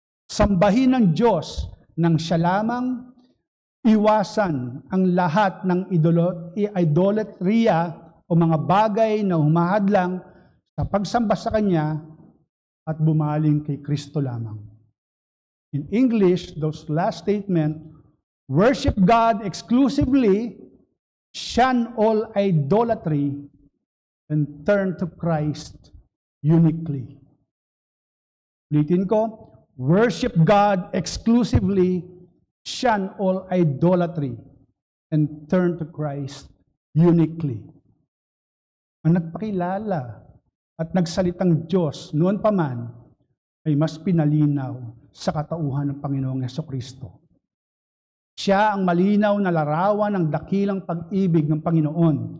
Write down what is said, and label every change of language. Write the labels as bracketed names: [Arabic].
[Filipino] Sambahin ng Diyos nang siya lamang, iwasan ang lahat ng idolatria o mga bagay na humahadlang sa pagsamba sa Kanya at bumaling kay Kristo lamang. [English] In English, those last statement, worship God exclusively, shun all idolatry, and turn to Christ uniquely. [Filipino] Ulitin ko, [English] worship God exclusively, shun all idolatry, and turn to Christ uniquely. [Filipino] Ang nagpakilala at nagsalitang Diyos noon pa man ay mas pinalinaw sa katauhan ng Panginoong Hesukristo. Siya ang malinaw na larawan ng dakilang pag-ibig ng Panginoon.